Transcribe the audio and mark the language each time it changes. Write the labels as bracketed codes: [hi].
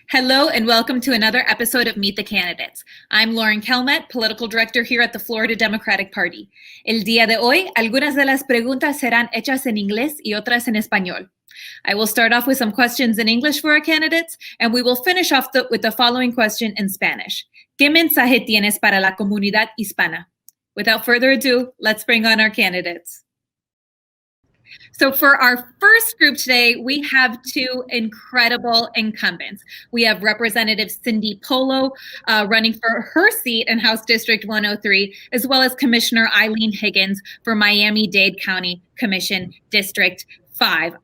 [en] Hello and welcome to another episode of Meet the Candidates. I'm Lauren Calmet, Political Director here at the Florida Democratic Party. [es] El día de hoy, algunas de las preguntas serán hechas en inglés y otras en español. [en] I will start off with some questions in English for our candidates, and we will finish off with the following question in Spanish. [es] ¿Qué mensaje tienes para la comunidad hispana? [en] Without further ado, let's bring on our candidates. So for our first group today, we have two incredible incumbents. We have Representative Cindy Polo running for her seat in House District 103, as well as Commissioner Eileen Higgins for Miami-Dade County Commission District 5.